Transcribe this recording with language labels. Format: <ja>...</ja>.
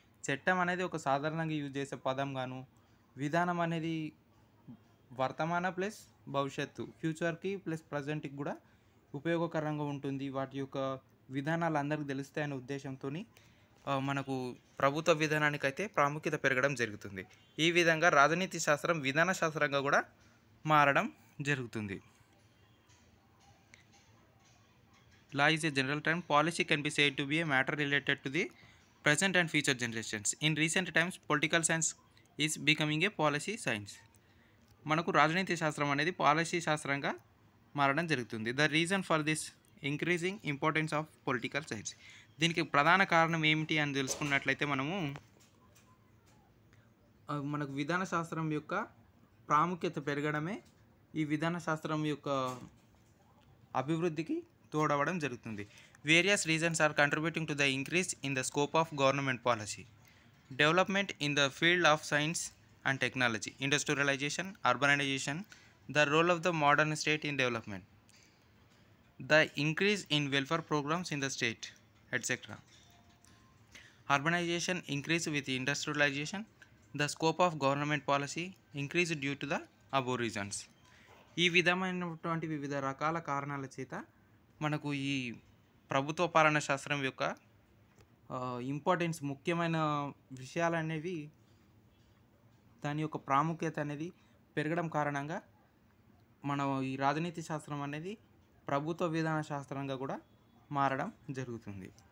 <te>చట్టం అనేది ఒక సాధారణంగా యూజ్ చేసే పదం గాను, విధానం అనేది వర్తమాన ప్లస్ భవిష్యత్తు, ఫ్యూచర్కి ప్లస్ ప్రజెంట్కి కూడా ఉపయోగకరంగా ఉంటుంది. వాటి యొక్క విధానాలు అందరికీ తెలుస్తాయనే ఉద్దేశంతో మనకు ప్రభుత్వ విధానానికైతే ప్రాముఖ్యత పెరగడం జరుగుతుంది. ఈ విధంగా రాజనీతి శాస్త్రం విధాన శాస్త్రంగా కూడా మారడం జరుగుతుంది.</te> <en>Law is a general term. Policy can be said to be a matter related to the present and future generations. In recent times, political science is becoming a policy science.</en> <te>మనకు రాజనీతి శాస్త్రం అనేది పాలసీ శాస్త్రంగా మారడం జరుగుతుంది.</te> <en>The reason for this increasing importance of political science.</en> <te>దీనికి ప్రధాన కారణం ఏమిటి అని తెలుసుకున్నట్లయితే మనకు విధాన శాస్త్రం యొక్క ప్రాముఖ్యత పెరగడమే ఈ విధాన శాస్త్రం యొక్క అభివృద్ధికి తోడవడం జరుగుతుంది.</te> <en>Various reasons are contributing to the increase in the scope of government policy. Development in the field of science and technology, industrialization, urbanization, the role of the modern state in development, the increase in welfare programs in the state, etcetera. Urbanization increase with industrialization. The scope of government policy increase due to the above reasons.</en> <te>ఈ విధమైనటువంటి వివిధ రకాల కారణాల చేత మనకు ఈ ప్రభుత్వ పాలన శాస్త్రం యొక్క ఇంపార్టెన్స్, ముఖ్యమైన విషయాలు అనేవి దాని యొక్క ప్రాముఖ్యత అనేది పెరగడం కారణంగా మనం ఈ రాజనీతి శాస్త్రం అనేది ప్రభుత్వ విధాన శాస్త్రంగా కూడా మారడం జరుగుతుంది.</te>